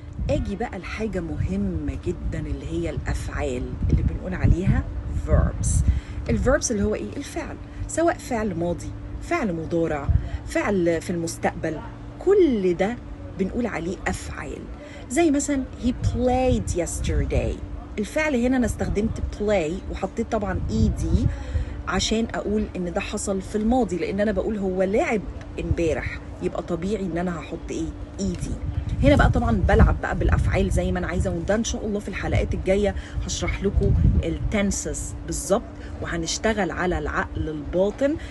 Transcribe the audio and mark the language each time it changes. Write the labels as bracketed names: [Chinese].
[Arabic] اجي بقى لحاجه مهمه جدا اللي هي الافعال اللي بنقول عليها verbs. الverbs اللي هو ايه؟ الفعل، سواء فعل ماضي، فعل مضارع، فعل في المستقبل، كل ده بنقول عليه افعال. زي مثلا [English] he played yesterday. [Arabic] الفعل هنا انا استخدمت play وحطيت طبعا ed عشان اقول ان ده حصل في الماضي، لان انا بقول هو لعب امبارح، يبقى طبيعي ان انا هحط ايه؟ ed. هنا بقى طبعا بلعب بقى بالافعال زي ما انا عايزه، وده ان شاء الله في الحلقات الجايه هشرح لكم التنسز بالظبط، وهنشتغل على العقل الباطن.